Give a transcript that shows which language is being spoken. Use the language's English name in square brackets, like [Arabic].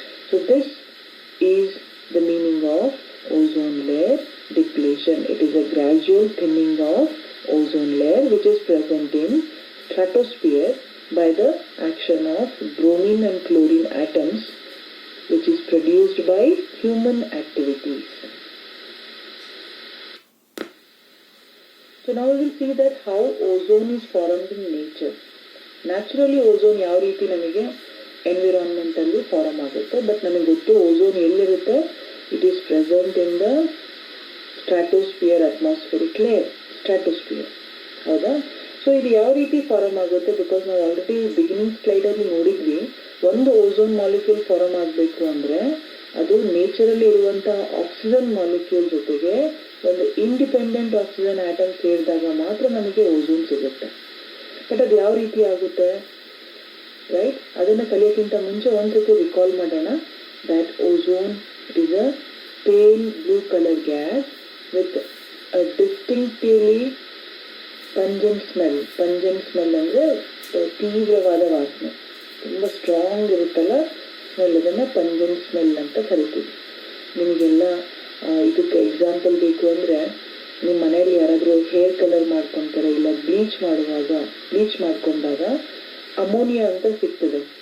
[English] So this is the meaning of ozone layer depletion. It is a gradual thinning of ozone layer which is present in stratosphere by the action of bromine and chlorine atoms, which is produced by human activities. So now we will see that how ozone is formed in nature. Naturally ozone [Kannada] ಯಾವ ರೀತಿ ನಮಗೆ environment ಅಲ್ಲಿ form ಆಗುತ್ತೆ, but ನಮಗೆ ಗೊತ್ತು ozone ಎಲ್ಲಿರುತ್ತೆ, [English] it is present in the stratosphere, atmospheric layer, stratosphere. [Kannada] ಹೌದಾ? So ಇದು ಯಾವ ರೀತಿ ಫಾರ್ಮ್ ಆಗುತ್ತೆ, ಬಿಕಾಸ್ ನಾವು ಆಲ್ರೆಡಿ ಬಿಗಿನಿಂಗ್ ಸ್ಲೈಡಲ್ಲಿ ನೋಡಿದ್ವಿ, ಒಂದು ಓಝೋನ್ ಮಾಲಿಕ್ಯೂಲ್ ಫಾರ್ಮ್ ಆಗಬೇಕು ಅಂದರೆ ಅದು ನೇಚರಲ್ಲಿ ಇರುವಂಥ ಆಕ್ಸಿಜನ್ ಮಾಲಿಕ್ಯೂಲ್ ಜೊತೆಗೆ ಒಂದು ಇಂಡಿಪೆಂಡೆಂಟ್ ಆಕ್ಸಿಜನ್ ಆಟಮ್ ಸೇರಿದಾಗ ಮಾತ್ರ ನಮಗೆ ಓಝೋನ್ ಸಿಗುತ್ತೆ. ಬಟ್ ಅದು ಯಾವ ರೀತಿ ಆಗುತ್ತೆ, ರೈಟ್? ಅದನ್ನು ಕಲಿಯೋಕ್ಕಿಂತ ಮುಂಚೆ ಒಂದ್ಸತಿ ರಿಕಾಲ್ ಮಾಡೋಣ. [English] That ozone is a pale blue color gas with a distinctively pungent smell. [Kannada] Pungent smell ಅಂದರೆ ತೀವ್ರವಾದ ವಾಸನೆ, ತುಂಬ ಸ್ಟ್ರಾಂಗ್ ಇರುತ್ತಲ್ಲ ಸ್ಮೆಲ್, ಅದನ್ನು ಪಂಜೆಂಟ್ ಸ್ಮೆಲ್ ಅಂತ ಕರಿತೀವಿ. ನಿಮಗೆಲ್ಲ ಇದಕ್ಕೆ ಎಕ್ಸಾಂಪಲ್ ಬೇಕು ಅಂದರೆ, ನಿಮ್ಮ ಮನೆಯಲ್ಲಿ ಯಾರಾದರೂ ಹೇರ್ ಕಲರ್ ಮಾಡ್ಕೊತಾರೆ, ಇಲ್ಲ ಬ್ಲೀಚ್ ಮಾಡ್ಕೊಂಡಾಗ ಅಮೋನಿಯಾ ಅಂತ ಸಿಗ್ತದೆ.